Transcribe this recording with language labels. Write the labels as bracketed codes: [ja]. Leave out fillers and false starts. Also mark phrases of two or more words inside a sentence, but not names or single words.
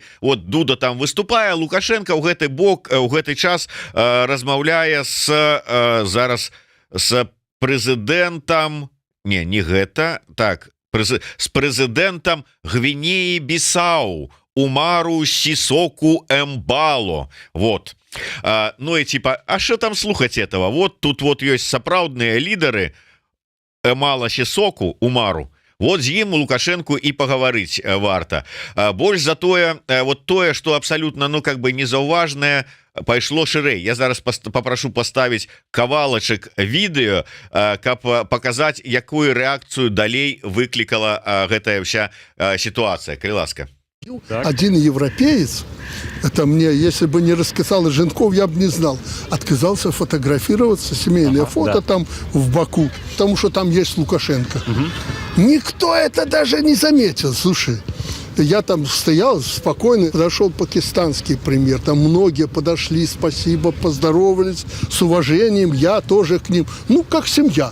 [be] Вот Дуда там выступае, Лукашенко ў гэты бок у гэты час размаўляе зараз з прэзідэнтам, не гэта, так, з прэзідэнтам Гвінеі Бісау Умару Сісоку Эмбало. [ru] Вот. Ну и типа, а что там слухать этого? Вот тут вот есть сапраўдныя лидеры Эмала Сісоку Умару. [be] Вот з ім Лукашенко і пагаварыць варта. Больш за тое, вот тое, што абсалютна, ну, [ru] как бы [be] незаўважнае, пайшло шырэй. Я зараз папрашу паставіць кавалачак відэо, каб паказаць, якую рэакцыю далей выклікала гэтая вся ситуация. Калі ласка. [ru] Один европеец, это мне, если бы не рассказал Женков, я бы не знал, отказался фотографироваться, семейное фото там в Баку, потому что там есть Лукашенко. Никто это даже не заметил, слушай. Я там стоял спокойно, подошел пакистанский пример, там многие подошли, спасибо, поздоровались с уважением, я тоже к ним, ну как семья.